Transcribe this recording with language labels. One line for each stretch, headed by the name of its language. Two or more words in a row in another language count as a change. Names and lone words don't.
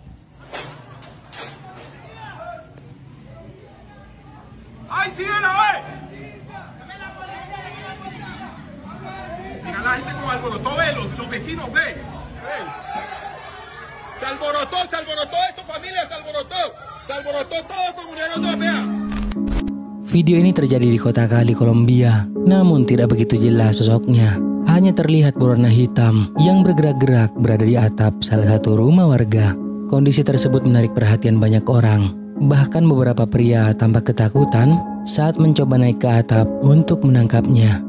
Spanish: ¡Ay, sí, vela, ve! Mira la gente como alborotó, ve, los vecinos, ve. Se alborotó esto, familia, se alborotó todo, se murieron todos, vea.
Indonesian: Video ini terjadi di kota Cali, Kolombia. Namun tidak begitu jelas sosoknya. Hanya terlihat berwarna hitam yang bergerak-gerak berada di atap salah satu rumah warga. Kondisi tersebut menarik perhatian banyak orang. Bahkan beberapa pria tampak ketakutan saat mencoba naik ke atap untuk menangkapnya.